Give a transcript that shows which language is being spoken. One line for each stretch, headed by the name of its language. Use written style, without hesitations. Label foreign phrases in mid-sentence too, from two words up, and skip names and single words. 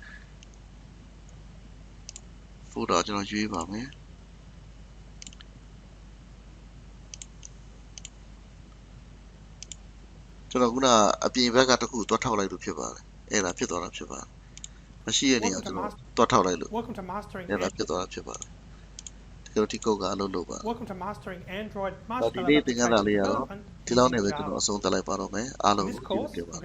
Burmese: folder ကျွန်တော်ရွေးပါမယ်ကျွန်တော်ခုနအပြင်ဘက်ကတစ်ခုတွားထောက်လိုက်လို့ဖြစ်ပါတယ်အဲ့ဒါဖြစ်သွားတာဖြစ်ပါတယ်မရှိတဲ့နေရာကျွန်တော်တွားထောက်လိုက်လို့
English: Welcome to mastering.
Burmese: အဲ့ဒါဖြစ်သွားတာဖြစ်ပါတယ်ဒီလိုဒီကုတ်ကအလုပ်လုပ်ပါ
English: Welcome to mastering Android
Burmese: ဒီနေ့သင်ခန်းစာလေးကတော့ဒီလောက်နဲ့ပဲကျွန်တော်အဆုံးသတ်လိုက်ပါတော့မယ်အားလုံးကိုကျေးဇူးတင်ပါတယ်